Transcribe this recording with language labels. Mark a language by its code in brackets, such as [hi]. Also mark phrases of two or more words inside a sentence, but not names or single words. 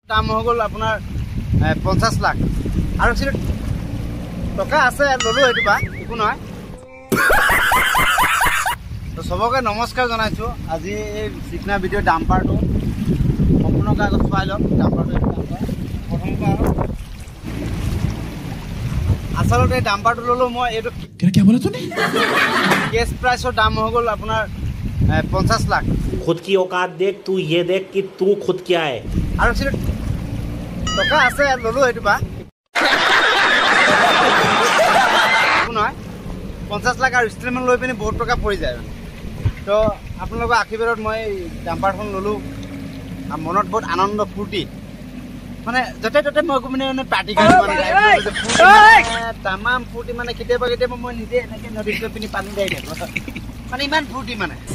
[as] দাম হৈ গ'ল আপোনাৰ 50 লাখ আৰু টকা আছে ললো এইটো বা একো নহয় তো সবকে নমস্কাৰ জনাইছো আজি এই চিকনা ভিডিঅ' ডাম্পাৰটো সম্পূৰ্ণ কাগজ চাই লওক ডাম্পাৰটো প্ৰথম আচলতে এই ডাম্পাৰটো ললো মই এইটো [hi] क्या बोला तूने [en] cash price's [as] দাম হৈ গ'ল আপোনাৰ 50 লাখ [hi] खुद की औकात देख तू ये देख कि तू खुद क्या है [as] আৰু টকা আছে ললো এইটো বা একো নহয় 50 লাখ আৰু ইনষ্টলমেণ্ট লৈ পিনে বহুত টকা পৰি যায় তো আপোনালোকৰ আশীৰ্বাদত মই ডাম্পাৰখন ললো আৰু মনত বহুত আনন্দ ফূৰ্তি মানে যতে ততে মই মানে পাৰ্টি কৰি মানে তামাম ফূৰ্তি মানে কেতিয়াবা কেতিয়াবা মই নিজে এনেকৈ নদীত গৈ পিনি পানী দাই থাকোঁ মানে ইমান ফূৰ্তি মানে